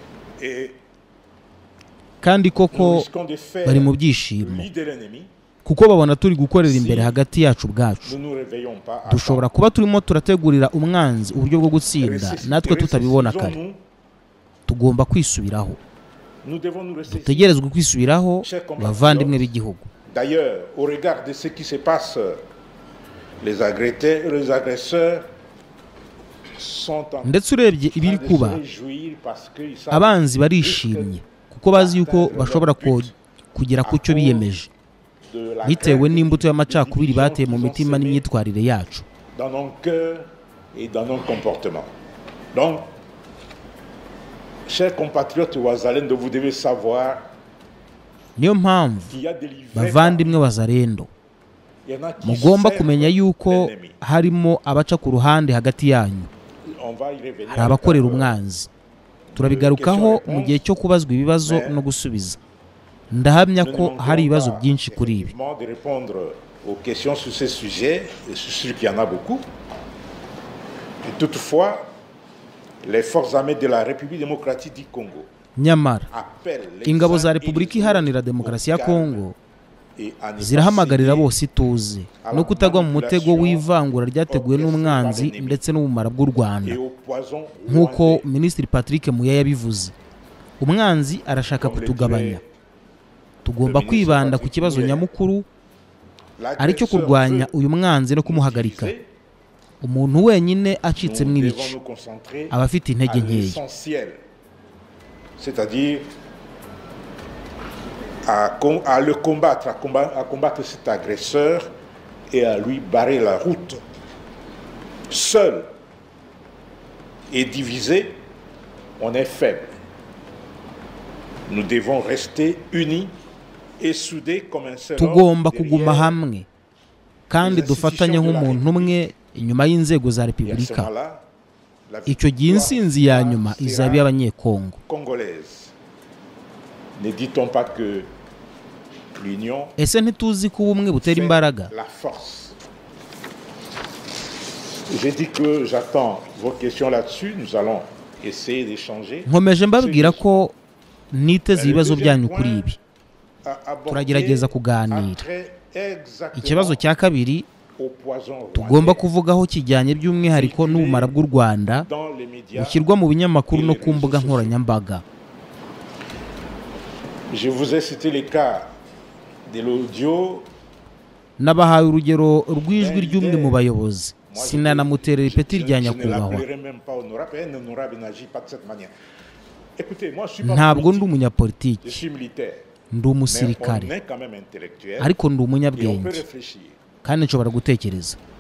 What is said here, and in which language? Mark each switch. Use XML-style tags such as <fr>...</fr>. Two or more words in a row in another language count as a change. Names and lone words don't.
<rw>Kandi koko bari mu byishimo kuko babona turi gukorera imbere hagati yacu bwacu. Dushobora kuba turimo turategurira umwanzi uburyo bwo gutsinda natwe tutabibona kare. Tugomba kwisubiraho. Dutegerezwe kwisubiraho bavandimwe b'igihugu.</rw> <fr>D'ailleurs, au regard de ce qui se passe, les agresseurs sont en</fr> <rw>ndetse urebye ibiri kuba, abanzi barishimye kuko bazi yuko bashobora kugera ku cyo biyemeje bitewe n'imbuto y'amacakubiri bateye mu mitima n'imyitwarire yacu.</rw> <fr>Dans nos cœurs et dans nos comportements. Donc, chers compatriotes Wazalendo, vous devez savoir,</fr> <rw>niyo mpamvu bavandimwe Wazalendo mugomba kumenya yuko harimo abaca ku ruhande hagati yanyu. Hari abakorera umwanzi. Turabigarukaho mu gihe cyo kubazwa ibibazo no gusubiza. Ndahamya ko hari ibibazo byinshi kuri ibi.</rw> <fr>Les forces armées de la République démocratique du Congo,</fr> <rw>nyamara ingabo za Repubulika Iharanira Demokarasi ya Kongo zirahamagarira bose ituze no kutagwa mu mutego w'ivangura ryateguwe n'umwanzi ndetse n'ubumara bw'u Rwanda nk'uko Minisitiri Patrick Muya yabivuze. Umwanzi arashaka kutugabanya. Tugomba kwibanda ku kibazo nyamukuru aricyo kurwanya uyu mwanzi no kumuhagarika. Umuntu wenyine acitse mu ibice aba afite intege nkeya.</rw> <fr>C'est-à-dire à le combattre, à combattre cet agresseur et à lui barrer la route. Seul et divisé, on est faible. Nous devons rester unis et soudés comme un seul homme.</fr> <rw>Tugomba kuguma hamwe kandi dufatanye nk'umuntu umwe inyuma y'inzego za Repubulika. Icyo gihe insinzi ya nyuma izaba y'Abanyekongo.</rw> <fr>Ne dit-on pas que l'union</fr> <rw>ese ntituzi ko ubumwe butera imbaraga?</rw> <fr>La force. J'ai dit que j'attends vos questions là-dessus. Nous allons essayer d'échanger.</fr> <rw>Nkomeje mbabwira ko niteze ibibazo byanyu kuri ibi. Turagerageza kuganira. Ikibazo cya kabiri tugomba kuvugaho kijyanye by'umwihariko n'ubumara bw'u Rwanda bushyirwa mu binyamakuru no ku mbuga nkoranyambaga.</rw> <fr>Je vous ai cité les cas de l'audio.</fr> <rw>Nabahaye urugero rw'ijwi ry'umwe mu bayobozi. Sinanamuterera ipeti rya nyakubahwa. Ntabwo ndi umunyapolitiki, ndi umusirikare, ariko ndi umunyabwenge kandi nshobora gutekereza.</rw>